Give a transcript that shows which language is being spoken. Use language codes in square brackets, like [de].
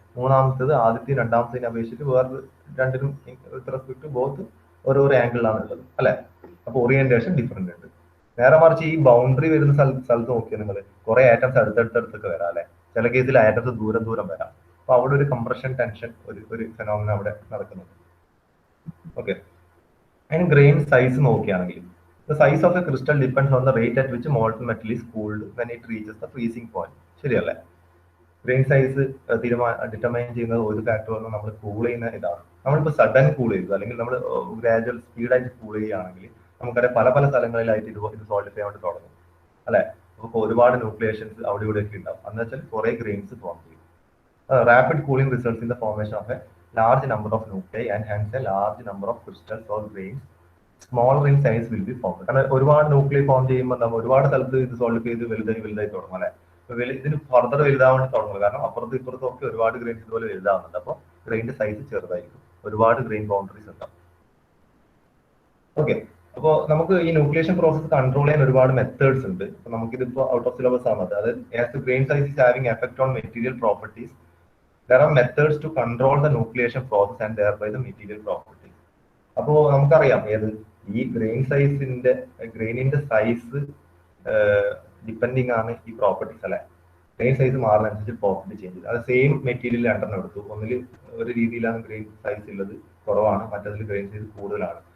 [ml] മൂന്നാമത്തത് ആദ്യത്തെയും രണ്ടാമത്തേനെ അപേക്ഷിച്ചിട്ട് വേറെ രണ്ടിനും വിത്ത് റെസ്പെക്ട് ബോത്ത് ഓരോ ആംഗിളാണ് ഉള്ളത് അല്ലെ. അപ്പൊ ഓറിയന്റേഷൻ ഡിഫറെന്റ് ഉണ്ട്. നേരെ മറിച്ച് ഈ ബൗണ്ടറി വരുന്ന സ്ഥലത്ത് നോക്കിയാൽ നിങ്ങൾ കുറെ ആറ്റംസ് അടുത്തടുത്തൊക്കെ വരാം അല്ലെ. ചില കേസിൽ ആറ്റംസ് ദൂരം വരാം. അപ്പൊ അവിടെ ഒരു കംപ്രഷൻ ടെൻഷൻ ഒരു ഫെനോമിന അവിടെ നടക്കുന്നുണ്ട്. ഓക്കെ. അതിന് ഗ്രെയിൻ സൈസ് നോക്കുകയാണെങ്കിൽ [en] the size of a crystal depends on the rate at which molten metal is cooled when it reaches the freezing point. [ml] ശരിയല്ലേ. ഗ്രെയിൻ സൈസ് ഡിറ്റർമൈൻ ചെയ്യുന്നത് ഒരു ഫാക്ടർ വന്ന് നമ്മൾ കൂൾ ചെയ്യുന്ന ഇതാണ്. നമ്മളിപ്പോൾ സഡൻ കൂൾ ചെയ്തു അല്ലെങ്കിൽ നമ്മൾ ഗ്രാജുവൽ സ്പീഡായിട്ട് കൂൾ ചെയ്യുകയാണെങ്കിൽ നമുക്കറിയാം പല പല സ്ഥലങ്ങളിലായിട്ട് ഇത് സോൾഡിഫൈ ആയിട്ട് തുടങ്ങും അല്ലെ. അപ്പോൾ ഒരുപാട് ന്യൂക്ലിയേഷൻസ് അവിടെ ഇവിടെ ഒക്കെ ഉണ്ടാവും. എന്ന് വെച്ചാൽ കുറെ ഗ്രെയിൻസ് ഫോം ചെയ്യും. [en] Rapid cooling results in the formation of a large number of nuclei and hence a large number of crystals or grains smaller in size will be form. [ml] കാരണം ഒരുപാട് ന്യൂക്ലിയർ ഫോം ചെയ്യുമ്പോൾ നമ്മൾ ഒരുപാട് സ്ഥലത്ത് ഇത് solve ചെയ്ത് വലുതായി തുടങ്ങും അല്ലെ. ഇതിന് ഫർദർ വലുതാവാൻ വേണ്ടി തുടങ്ങും. കാരണം അപ്പുറത്തും ഇപ്പുറത്തും ഒക്കെ ഒരുപാട് ഗ്രെയിൻസ് ഇതുപോലെ വലുതാവുന്നുണ്ട്. അപ്പോൾ ഗ്രെയിന്റെ സൈസ് ചെറുതായിരിക്കും, ഒരുപാട് ഗ്രെയിൻ ബൗണ്ടറീസ് ഉണ്ടാവും. ഓക്കെ. അപ്പോൾ നമുക്ക് ഈ ന്യൂക്ലിയേഷൻ പ്രോസസ് കൺട്രോൾ ചെയ്യാൻ ഒരുപാട് മെത്തേഡ്സ് ഉണ്ട്. അപ്പൊ നമുക്കിതിപ്പോ ഔട്ട് ഓഫ് സിലബസ് ആണ്. [en] അത് as the grain size is having effect on material properties, there are methods to control the nucleation process and thereby the material properties. [ml] അപ്പോ നമുക്കറിയാം ഏത് ഈ ഗ്രെയിനിന്റെ സൈസ് ഡിപ്പെൻഡിങ് ആണ് ഈ പ്രോപ്പർട്ടീസ് അല്ലെ. ഗ്രെയിൻ സൈസ് മാറുന്നതനുസരിച്ച് പ്രോപ്പർട്ടി ചേഞ്ച് ചെയ്തു. അത് സെയിം മെറ്റീരിയൽ രണ്ടെണ്ണം എടുത്തു. ഒന്നിൽ ഒരു രീതിയിലാണ് ഗ്രെയിൻ സൈസ് ഉള്ളത് കുറവാണ്, മറ്റതിൽ ഗ്രെയിൻ സൈസ് കൂടുതലാണ്.